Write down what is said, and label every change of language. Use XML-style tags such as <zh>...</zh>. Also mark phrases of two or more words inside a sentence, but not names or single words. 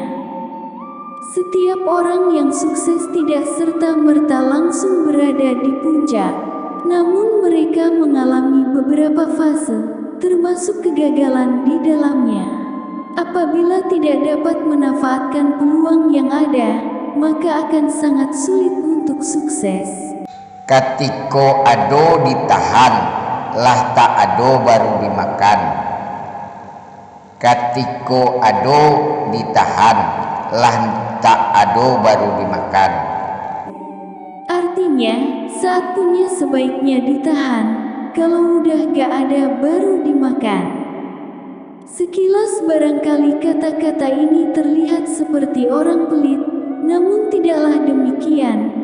<id>Setiap orang yang sukses tidak serta-merta langsung berada di puncak, namun mereka mengalami beberapa fase, termasuk kegagalan di dalamnya. Apabila tidak dapat memanfaatkan peluang yang ada, maka akan sangat sulit untuk sukses.</id> <min>Katiko ado ditahan, lah tak ado baru dimakan. Katiko ado ditahan, lah tak ado baru dimakan.</min> <id>Artinya, saat punya sebaiknya ditahan, kalau udah gak ada baru dimakan. Sekilas barangkali kata-kata ini terlihat seperti orang pelit, namun tidaklah demikian.</id>